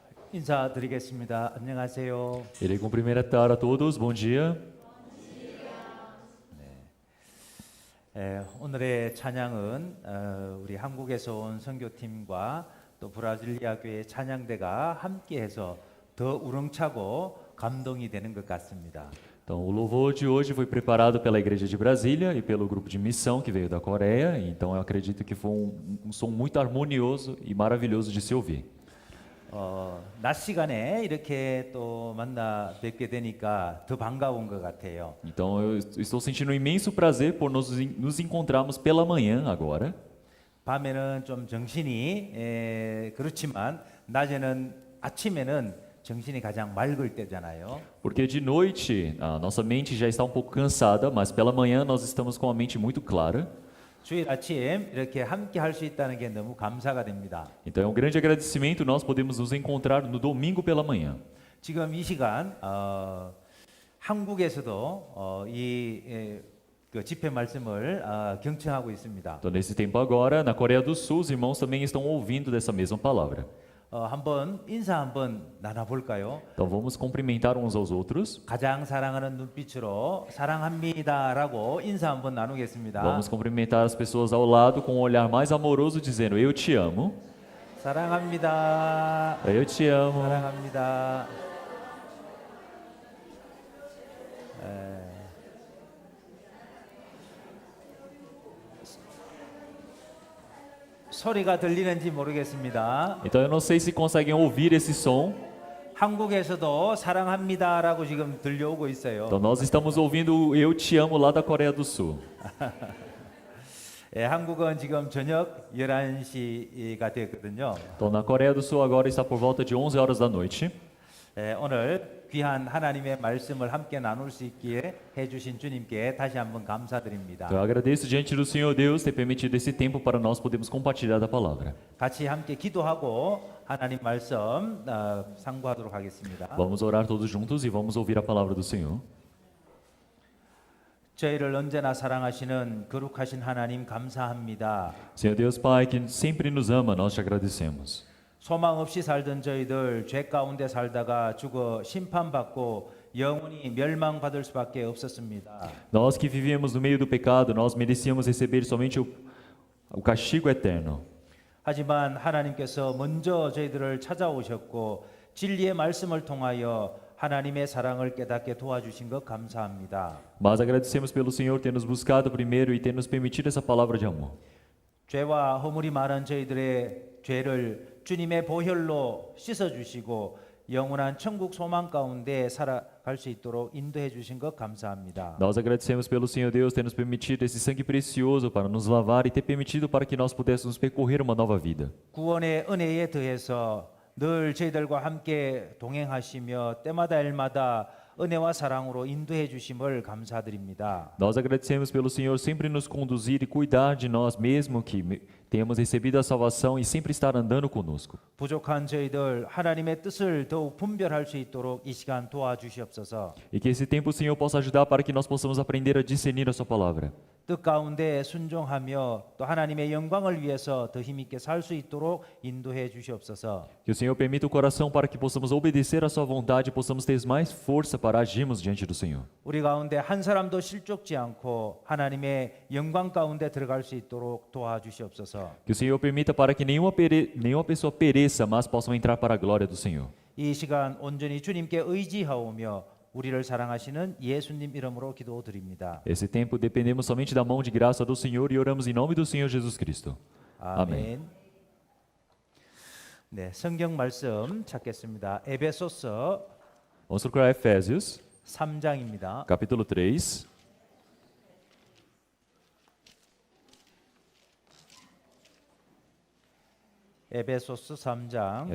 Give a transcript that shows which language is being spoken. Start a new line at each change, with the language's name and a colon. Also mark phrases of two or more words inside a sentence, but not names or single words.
Korean: 인사드리겠습니다. 안녕하세요.
Portuguese: Irei cumprimentar a todos. Bom dia.
Korean: 오늘의 찬양은 우리 한국에서 온 선교팀과 또 브라질리아 교회 찬양대가 함께해서 더 우렁차고 감동이 되는 것 같습니다.
Portuguese: Então, o louvor de hoje foi preparado pela Igreja de Brasília e pelo grupo de missão que veio da Coreia. Então, eu acredito que foi um som muito harmonioso e maravilhoso de se ouvir.
Korean: 낮 시간에 이렇게 또 만나 뵙게 되니까 더 반가운 것 같아요.
Portuguese: Então, eu estou sentindo um imenso prazer por nos encontrarmos pela manhã agora.
Korean: 밤에는 좀 정신이 그렇지만 낮에는 아침에는 정신이 가장 맑을 때잖아요.
Portuguese: Porque de noite a nossa mente já está um pouco cansada, mas pela manhã nós estamos com a mente muito clara.
Korean: 주일 아침 이렇게 함께 할 수 있다는 게 너무 감사가 됩니다.
Portuguese: Então é um grande agradecimento nós podemos nos encontrar no domingo pela manhã.
Korean: 지금 이 시간 한국에서도 그 집회 말씀을 경청하고 있습니다.
Portuguese: Então nesse tempo agora, na Coreia do Sul, os irmãos também estão ouvindo dessa mesma palavra.
Korean: 한번 인사 한번 나눠볼까요?
Portuguese: Então vamos cumprimentar uns aos outros.
Korean: 가장 사랑하는 눈빛으로 사랑합니다라고 인사 한번 나누겠습니다.
Portuguese: Vamos cumprimentar as pessoas ao lado com um olhar mais amoroso, dizendo: Eu te amo.
Korean: 사랑합니다.
Portuguese: Eu te amo.
Korean: 사랑합니다. 소리가 들리는지 모르겠습니다.
Portuguese: Então eu não sei se conseguem ouvir esse som.
Korean: 한국에서도 사랑합니다라고 지금 들려오고 있어요.
Portuguese: Então nós estamos ouvindo o Eu te amo lá da Coreia do Sul.
Korean: 한국은 지금 저녁 11시가 되었거든요.
Portuguese: Então na Coreia do Sul agora está por volta de 11 horas da noite.
Korean: 오늘 귀한 하나님의 말씀을 함께 나눌 수 있기에 해주신 주님께 다시 한번 감사드립니다.
Portuguese: Então eu agradeço diante do Senhor Deus ter permitido esse tempo para nós podermos compartilhar da palavra.
Korean: 같이 함께 기도하고 하나님 말씀 상고하도록 하겠습니다.
Portuguese: Vamos orar todos juntos e vamos ouvir a palavra do Senhor.
Korean: 저희를 언제나 사랑하시는 거룩하신 하나님 감사합니다.
Portuguese: Senhor Deus Pai, que sempre nos ama, nós te agradecemos.
Korean: 소망 없이 살던 저희들 죄 가운데 살다가 죽어 심판받고 영원히 멸망받을 수밖에 없었습니다.
Portuguese: Nós que vivíamos no meio do pecado, nós merecíamos receber somente o castigo eterno.
Korean: 하지만 하나님께서 먼저 저희들을 찾아오셨고 진리의 말씀을 통하여 하나님의 사랑을 깨닫게 도와주신 것 감사합니다.
Portuguese: Mas agradecemos pelo Senhor ter nos buscado primeiro e ter nos permitido essa palavra de amor.
Korean: 죄와 허물이 많은 저희들의 죄를 주님의 보혈로 씻어주시고 영원한 천국 소망 가운데 살아갈 수 있도록 인도해 주신 것 감사합니다.
Portuguese: Nós agradecemos pelo Senhor Deus ter nos permitido esse sangue precioso para nos lavar e ter permitido para que nós pudéssemos percorrer uma nova vida.
Korean: 구원의 은혜에 더해서 늘 저희들과 함께 동행하시며 때마다 일마다 은혜와 사랑으로 인도해 주심을 감사드립니다.
Portuguese: Nós agradecemos pelo Senhor sempre nos conduzir e cuidar de nós mesmo que tenhamos recebido a salvação e sempre estar andando conosco.
Korean: 부족한 저희들 하나님의 뜻을 더욱 분별할 수 있도록 이 시간 도와주시옵소서.
Portuguese: E que esse tempo o Senhor possa ajudar para que nós possamos aprender a discernir a sua palavra.
Korean: 뜻 가운데 순종하며 또 하나님의 영광을 위해서 더 힘있게 살 수 있도록 인도해 주시옵소서.
Portuguese: Que o Senhor permita o coração para que possamos obedecer a sua vontade e possamos ter mais força para agirmos diante do Senhor.
Korean: 우리 가운데 한 사람도 실족지 않고 하나님의 영광 가운데 들어갈 수 있도록 도와주시옵소서.
Portuguese: Que o Senhor permita para que nenhuma pessoa pereça, mas possam entrar para a glória do Senhor.
Korean: 이 시간 온전히 주님께 의지하오며 우리를 사랑하시는 예수님 이름으로 기도드립니다.
Portuguese: Esse tempo dependemos somente da mão de graça do Senhor e oramos em nome do Senhor Jesus Cristo.
Korean: 아멘. 네, 성경 말씀 찾겠습니다. 에베소서
Portuguese: Vamos procurar Efésios,
Korean: 3장입니다.
Portuguese: capítulo 3.
Korean: 에베소서 3장